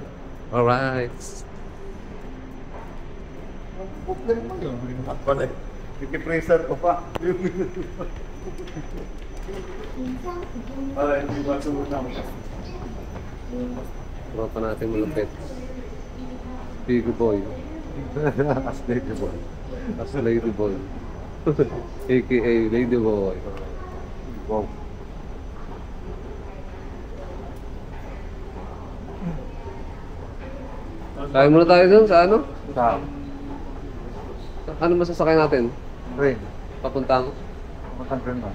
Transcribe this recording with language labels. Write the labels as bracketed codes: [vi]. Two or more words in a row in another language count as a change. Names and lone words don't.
[tl] Alright. Problema yun. Wala eh. Ikipreser ko pa. Ay, hindi ba sumunod na. Tropa natin malupit. [en] Big boy. As lady boy. As lady boy. AKA lady boy. [tl] Wow. Kaya muna tayo dun sa ano? Sa Ano masasakay natin? train. Papuntang? Papuntang Greenland.